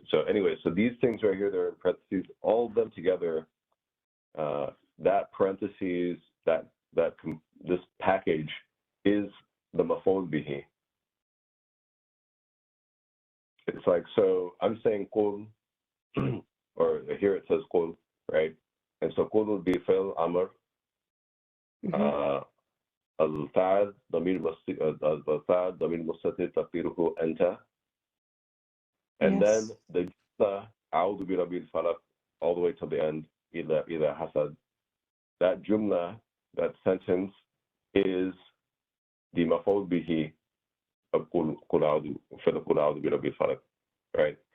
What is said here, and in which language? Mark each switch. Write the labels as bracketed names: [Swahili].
[English] So anyway, so these things right here, they're in parentheses. All of them together, that parentheses, this package is the maf'ul bihi. It's like, so I'm saying qul, or here it says qul, right? And so qul would be fi'l amr. [Arabic] الفاعل ضمير مستتر تقديره أنت. [English] And then the jumla [Arabic] أعوذ برب الفلق [English] all the way to the end, [Arabic] إذا حسد. [English] That jumla, that sentence, is the maf'ul bihi of [Arabic] قل أعوذ برب الفلق, [English] right?